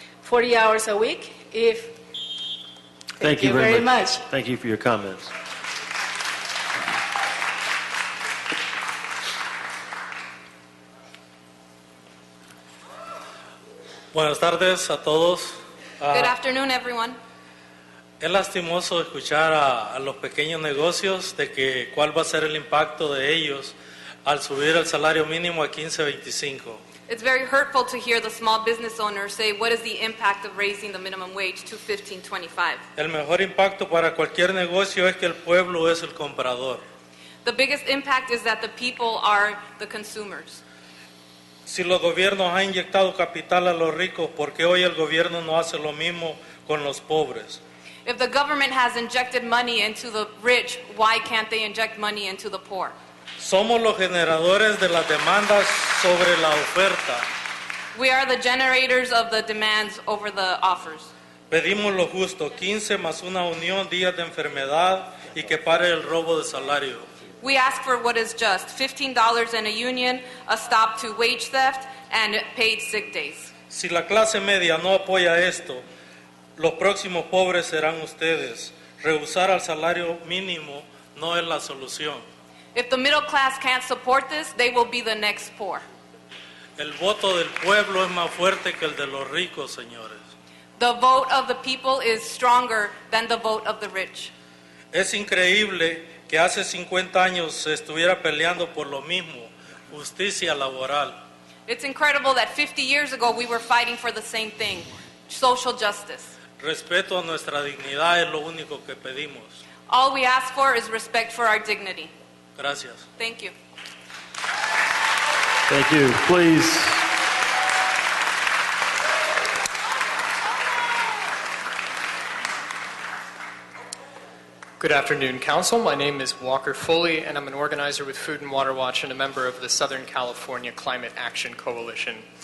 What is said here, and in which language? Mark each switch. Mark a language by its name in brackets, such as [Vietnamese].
[English] 40 hours a week, Thank you very much. Thank you for your comments. [Spanish] Buenas tardes a todos. [English] Good afternoon, everyone. [Spanish] Es lastimoso escuchar a los pequeños negocios de que cuál va a ser el impacto de ellos al subir el salario mínimo a $15.25. [English] It's very hurtful to hear the small business owners say, what is the impact of raising the minimum wage to $15.25? [Spanish] El mejor impacto para cualquier negocio es que el pueblo es el comprador. [English] The biggest impact is that the people are the consumers. [Spanish] Si los gobiernos han inyectado capital a los ricos, ¿por qué hoy el gobierno no hace lo mismo con los pobres? [English] If the government has injected money into the rich, why can't they inject money into the poor? [Spanish] Somos los generadores de las demandas sobre la oferta. [English] We are the generators of the demands over the offers. [Spanish] Pedimos lo justo, 15 más una unión, días de enfermedad y que pare el robo de salario. [English] We ask for what is just, $15 in a union, a stop to wage theft, and paid sick days. [Spanish] Si la clase media no apoya esto, los próximos pobres serán ustedes. Rehusar al salario mínimo no es la solución. [English] If the middle class can't support this, they will be the next poor. [Spanish] El voto del pueblo es más fuerte que el de los ricos, señores. [English] The vote of the people is stronger than the vote of the rich. [Spanish] Es increíble que hace 50 años se estuviera peleando por lo mismo, justicia laboral. [English] It's incredible that 50 years ago we were fighting for the same thing, social justice. [Spanish] Respeto a nuestra dignidad es lo único que pedimos. [English] All we ask for is respect for our dignity. [Spanish] Gracias. [English] Thank you. Thank you. Please. Good afternoon, Council. My name is Walker Foley, and I'm an organizer with Food and Water Watch and a member of the Southern California Climate Action Coalition.